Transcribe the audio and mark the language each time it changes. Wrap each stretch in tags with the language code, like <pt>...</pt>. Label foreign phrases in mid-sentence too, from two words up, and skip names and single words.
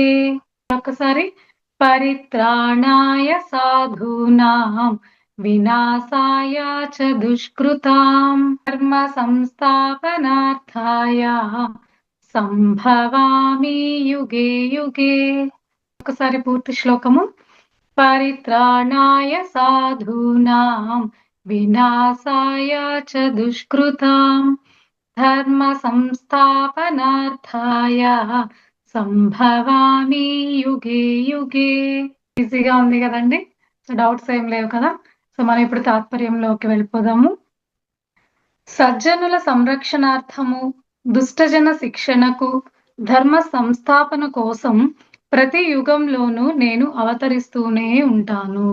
<sa>ఒకసారి, పరిత్రాణాయ సాధూనాం వినాశాయ చ దుష్కృతాం ధర్మ సంస్థాపనార్థాయ సంభవామి యుగే యుగే.</sa> <te>ఒకసారి పూర్తి శ్లోకము.</te> <sa>పరిత్రాణాయ సాధూనాం వినాశాయ చ దుష్కృతాం ధర్మ సంస్థాపనార్థాయ సంభవామి యుగే యుగే.</sa> <te>ఈజీగా ఉంది కదండి, సో డౌట్స్ ఏం లేవు కదా. సో మనం ఇప్పుడు తాత్పర్యంలోకి వెళ్ళిపోదాము. సజ్జనుల సంరక్షణార్థము, దుష్టజన శిక్షణకు, ధర్మ సంస్థాపన కోసం ప్రతి యుగంలోనూ నేను అవతరిస్తూనే ఉంటాను.</te>